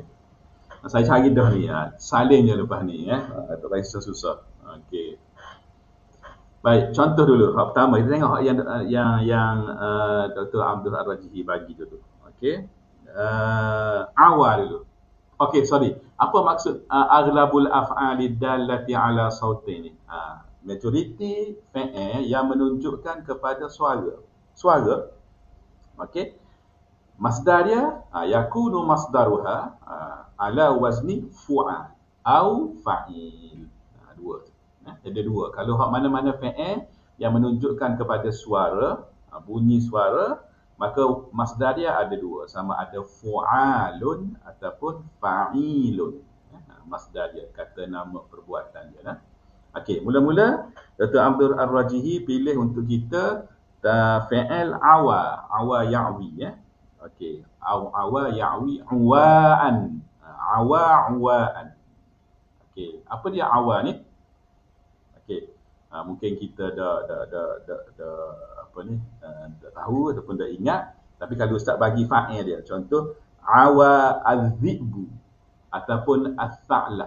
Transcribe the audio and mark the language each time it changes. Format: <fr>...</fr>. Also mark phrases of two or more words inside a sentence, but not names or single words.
<ms>Saya cari dah ni, salin je lepas ni, tak payah susah-susah. Okey. Baik, contoh dulu. Hak pertama kita tengok yang Dr. Abdul Ar-Rajihi bagi tu. Okey. Awal dulu. Okey, sorry. Apa maksud</ms> <ar>aghlabul af'ali dallati ala sautin</ar> <ms>ni? Majoriti fi'il yang menunjukkan kepada suara. Suara. Okey. Masdar dia</ms> <ar>yakunu masdaruha ala wazni fu'al au fa'il.</ar> <ms>Dua. Ada dua. Kalau hak mana-mana fi'il yang menunjukkan kepada suara, bunyi suara, maka masdar dia ada dua, sama ada fu'alun ataupun fa'ilun. Masdar dia, kata nama perbuatan dia. Okey, mula-mula Dr. Abdul Ar-Rajihi pilih untuk kita fi'il</ms> <ar>awa ya'wi</ar> <ms>ya.</ms> <ar>Okey, awa ya'wi uwa'an. Uwa'an.</ar> <ms>Okey, apa dia awa ni? Okey. Mungkin kita dah apa ni? Dah tahu ataupun dah ingat, tapi kalau ustaz bagi fa'il dia.</ms> <ar>Contoh awa az-zi'bu ataupun as-sa'la.</ar>